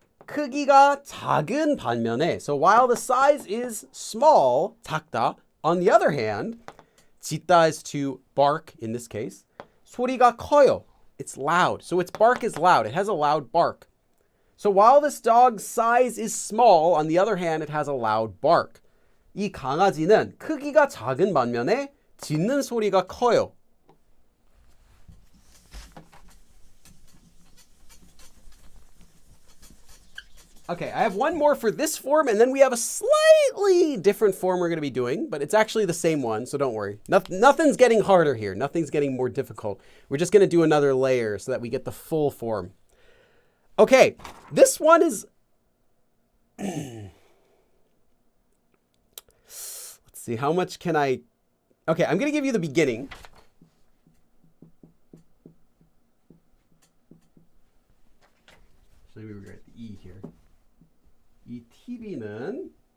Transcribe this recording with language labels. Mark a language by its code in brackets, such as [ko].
[ko] 크기가 작은 반면에, [en] so while the size is small, 작다, on the other hand, 짖다 is to bark in this case. [ko] 소리가 커요. [en] It's loud. So its bark is loud. It has a loud bark. So while this dog's size is small, on the other hand, it has a loud bark. [ko] 이 강아지는 크기가 작은 반면에 짖는 소리가 커요. [en] Okay, I have one more for this form, and then we have a slightly different form we're going to be doing, but it's actually the same one, so don't worry. Nothing's getting harder here. Nothing's getting more difficult. We're just going to do another layer so that we get the full form. Okay, this one is... Let's see, how much can I... Okay, I'm going to give you the beginning. So maybe we're at the E here. [ko] 이 TV는